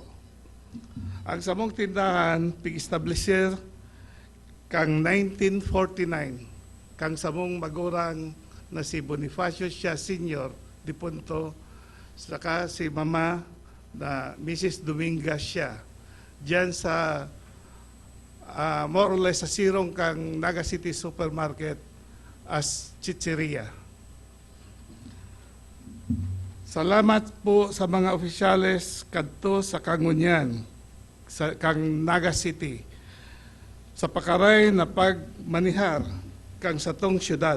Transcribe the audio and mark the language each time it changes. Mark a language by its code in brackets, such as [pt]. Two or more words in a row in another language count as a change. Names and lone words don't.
[bik] Ang samong tindahan, pig-establisher kang 1949, kang samong magurang na si Bonifacio siya Senior, di punto, saka si Mama na Mrs. Dominga siya. Diyan sa [en] more or less [bik] sa sirong kang Naga City Supermarket as chicheria. Salamat po sa mga opisyales kadto sa Kangunyan, sa kang Naga City, sa pakaray na pagmanihar kang satong syudad.